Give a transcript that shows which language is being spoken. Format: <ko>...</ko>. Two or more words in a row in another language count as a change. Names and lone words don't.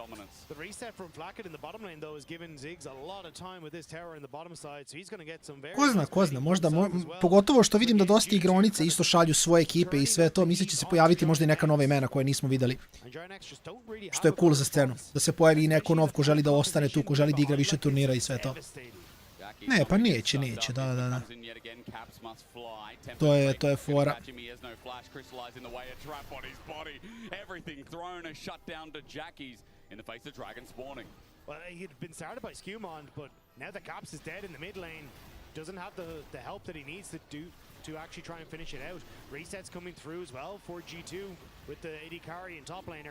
<sr>Ko zna, možda, pogotovo što vidim da dosta igronice isto šalju svoje ekipe i sve to, mislim će se pojaviti možda i neka nova imena koje nismo videli. Što je cool za scenu, da se pojavi i neko nov ko želi da ostane tu, ko želi da igra više turnira i sve to. Ne, pa neće, da. To je fora.</sr> <en>Well, he'd been started by Skewmond, but now the Caps is dead in the mid lane. Doesn't have the help that he needs to actually try and finish it out. Reset's coming through as well for G2 with the AD carry and top laner.</en>